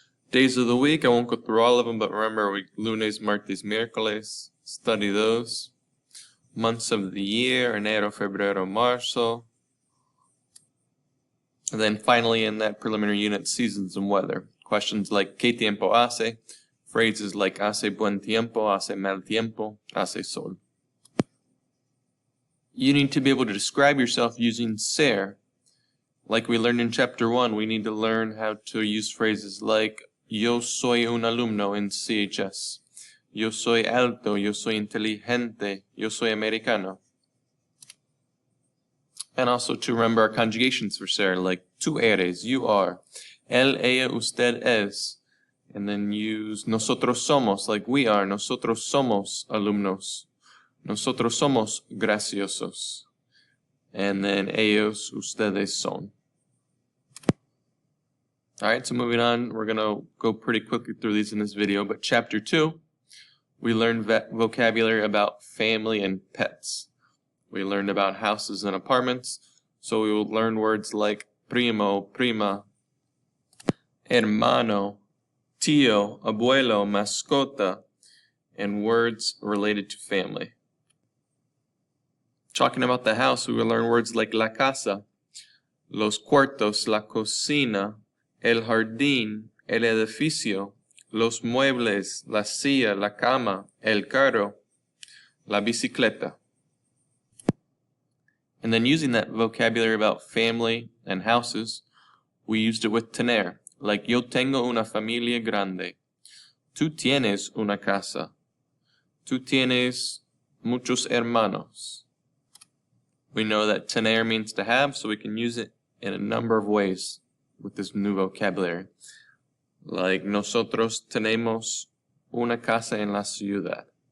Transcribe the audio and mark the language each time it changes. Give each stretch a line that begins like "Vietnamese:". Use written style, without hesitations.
English: Days of the week, I won't go through all of them, but remember,
Spanish: lunes, martes, miércoles,
English: study those. Months of the year,
Spanish: enero, febrero, marzo.
English: And then finally in that preliminary unit, seasons and weather. Questions like
Spanish: ¿qué tiempo hace?
English: Phrases like
Spanish: hace buen tiempo, hace mal tiempo, hace sol.
English: You need to be able to describe yourself using ser. Like we learned in chapter 1, we need to learn how to use phrases like
Spanish: yo soy un alumno
English: in CHS.
Spanish: Yo soy alto, yo soy inteligente, yo soy americano.
English: And also to remember our conjugations for ser, like
Spanish: tú eres,
English: you are,
Spanish: él, ella, usted es.
English: And then use
Spanish: nosotros somos,
English: like we are,
Spanish: nosotros somos alumnos. Nosotros somos graciosos.
English: And then
Spanish: ellos, ustedes son.
English: Alright, so moving on, we're going to go pretty quickly through these in this video, but chapter 2, we learned vocabulary about family and pets. We learned about houses and apartments, so we will learn words like primo, prima, hermano, tío, abuelo, mascota, and words related to family. Talking about the house, we will learn words like la casa, los cuartos, la cocina, el jardín, el edificio, los muebles, la silla, la cama, el carro, la bicicleta. And then using that vocabulary about family and houses, we used it with tener, like
Spanish: yo tengo una familia grande. Tú tienes una casa. Tú tienes muchos hermanos.
English: We know that tener means to have, so we can use it in a number of ways with this new vocabulary. Like
Spanish: nosotros tenemos una casa en la ciudad.